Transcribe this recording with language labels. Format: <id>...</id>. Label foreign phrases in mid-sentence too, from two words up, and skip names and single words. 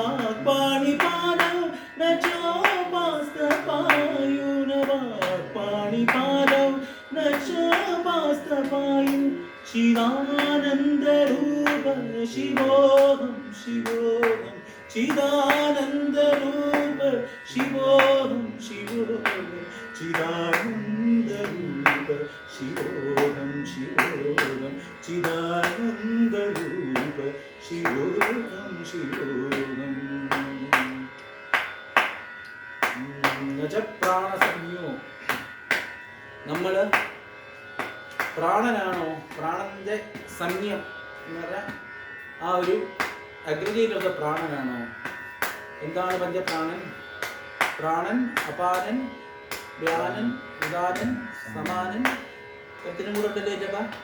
<sa>पाणिपादौ न चोपास्तपायु न वा पाणिपादौ न चोपास्तपायु चिदानन्दरूप शिवोऽहं शिवोऽहं चिदानन्दरूप शिवोऽहं शिवोऽहं चिदानन्दरूप शिवोऽहं शिवोऽहं चिदानन्दरूप शिवोऽहं शिवोऽहं न च പ്രാണസംജ്ഞോ.</sa> <ml>നമ്മൾ പ്രാണനാണോ, പ്രാണന്റെ സംജ്ഞം എന്ന് പറഞ്ഞാൽ ആ ഒരു അഗ്രിഗേറ്റ് പ്രാണനാണോ? എന്താണ് പഞ്ചപ്രാണൻ? പ്രാണൻ, അപാനൻ, വ്യാനൻ, ഉദാനൻ, സമാനൻ, എത്തിനും കൂടെ ഉണ്ടല്ലേ ചേട്ടാ?</ml>